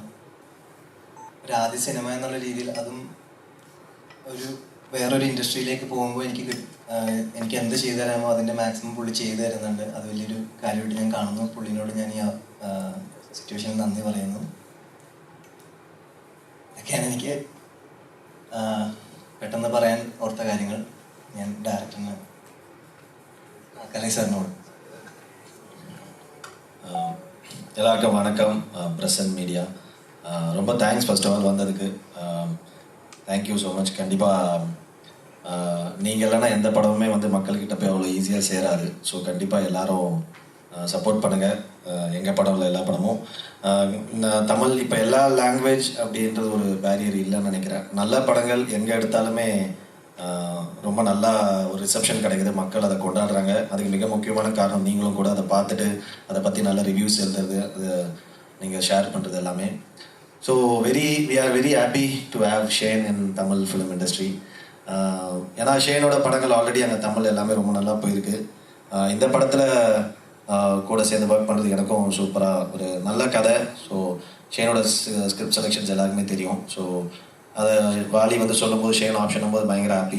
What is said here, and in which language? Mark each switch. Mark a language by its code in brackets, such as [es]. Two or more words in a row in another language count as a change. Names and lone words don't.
[ml] ഒരു ആദ്യ സിനിമ എന്നുള്ള രീതിയിൽ അതും ഒരു വേറൊരു ഇൻഡസ്ട്രിയിലേക്ക് പോകുമ്പോൾ എനിക്ക് എന്ത് ചെയ്തു തരാമോ അതിൻ്റെ മാക്സിമം പുള്ളി ചെയ്തു തരുന്നുണ്ട്. അത് വലിയൊരു കാര്യമായിട്ട് ഞാൻ കാണുന്നു. പുള്ളിനോട് ഞാൻ ഈ സിറ്റുവേഷനിൽ നന്ദി പറയുന്നു. ഇതൊക്കെയാണ് എനിക്ക് പെട്ടെന്ന് പറയാൻ ഓർത്ത കാര്യങ്ങൾ. ഞാൻ ഡയറക്ടറിന് കലൈ സാറിനോട്. [ta] எல்லாருக்கும் வணக்கம். [en] present media [ta] ரொம்ப தேங்க்ஸ் [en] first of all [ta] வந்ததுக்கு. [en] thank you so much. [ta] கண்டிப்பாக நீங்கள் இல்லைன்னா எந்த படமுமே வந்து மக்கள்கிட்ட போய் அவ்வளோ ஈஸியாக சேராது. ஸோ கண்டிப்பாக எல்லாரும் சப்போர்ட் பண்ணுங்கள். எங்கள் படம் இல்லை, எல்லா படமும். தமிழ் இப்போ எல்லா லாங்குவேஜ் அப்படின்றது ஒரு பேரியர் இல்லைன்னு நினைக்கிறேன். நல்ல படங்கள் எங்கே எடுத்தாலுமே ரொம்ப நல்லா ஒரு ரிசப்ஷன் கிடைக்குது. மக்கள் அதை கொண்டாடுறாங்க. அதுக்கு மிக முக்கியமான காரணம் நீங்களும் கூட அதை பார்த்துட்டு அதை பற்றி நல்ல ரிவ்யூஸ் எழுதுறது, அது நீங்கள் ஷேர் பண்ணுறது எல்லாமே. [en] So we are very happy to have Shane in Tamil film industry. [ta] ஏன்னா ஷேனோட படங்கள் ஆல்ரெடி அங்கே தமிழ் எல்லாமே ரொம்ப நல்லா போயிருக்கு. இந்த படத்தில் கூட சேர்ந்து ஒர்க் பண்ணுறது எனக்கும் சூப்பராக ஒரு நல்ல கதை. ஸோ ஷேனோட [en] script selections [ta] எல்லாருக்குமே தெரியும். ஸோ அதை வாலி வந்து சொல்லும்போது ஷேன் ஆப்ஷன் போது பயங்கர ஹாப்பி.